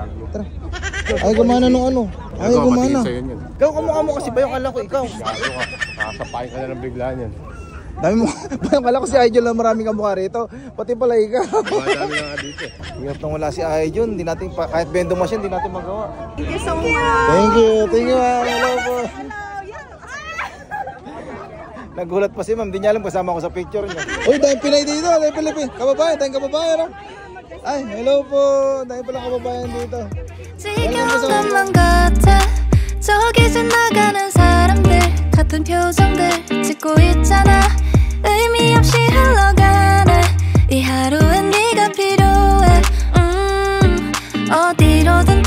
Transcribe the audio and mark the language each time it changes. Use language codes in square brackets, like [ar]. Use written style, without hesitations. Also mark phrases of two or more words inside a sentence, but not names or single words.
[tl] Tara. Ay, gumana nung ano. Ay, gumana. Ikaw, kamukha mo kasi ba yung kala ko ikaw? Gago ka. Nakasapain ka na ng biglaan yan. Dami mo. Bayang kala ko si Idol na maraming kamukha rito. Pati pala ikaw. Madami na nga dito. Hirap nang wala si Idol. Hindi natin, kahit bendo machine, hindi natin magawa. [en] Thank you so much. Thank you. Thank you, [tl] ma'am. Hello po. Nagulat pa si ma'am. Di niya alam kasama ko sa picture niya. Uy, dahil Pinay dito. Dahil Pilipin. Kababayan. Dahil kababayan. Ay, hello po. Dahil pala kababayan dito. [ko] 지겨운 것만 같아 저기 지나가는 사람들 같은 표정들 짓고 있잖아 의미 없이 흘러가네 이 하루엔 네가 필요해 어디로